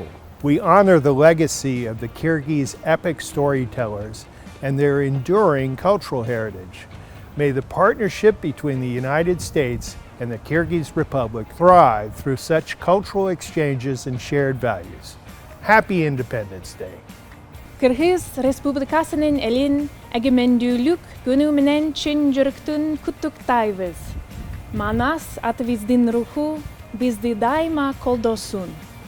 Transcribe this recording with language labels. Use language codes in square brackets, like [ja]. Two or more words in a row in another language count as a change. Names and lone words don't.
[en] We honor the legacy of the Kyrgyz epic storytellers and their enduring cultural heritage. May the partnership between the United States and the Kyrgyz Republic thrive through such cultural exchanges and shared values. Happy Independence Day. [ky] Kyrgyz Republikasынын элин Эгемендүүлүк күнү менен чын жүрөктөн куттуктайбыз. Манас атыбыздын руху бизди дайыма колдосун.